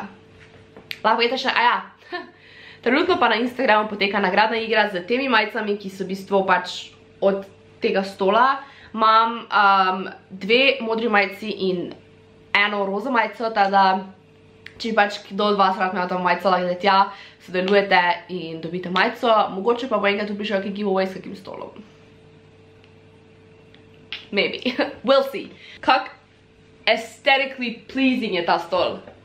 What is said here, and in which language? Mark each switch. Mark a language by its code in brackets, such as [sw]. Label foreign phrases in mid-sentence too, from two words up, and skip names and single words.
[sl] Lahko vidite še, trenutno pa na Instagramu poteka nagradna igra z temi majicami, ki so v bistvu pač od tega stola. Imam 2 modri majici in 1 roza majico, tada če pač kdo od vas rad imel ta majico, lahko tja sodelujete in dobite majico. Mogoče pa bo enkrat tudi prišel kak giveaway s kakim stolom. [en] Maybe. We'll see. Kak aesthetically pleasing [sl] je ta stol.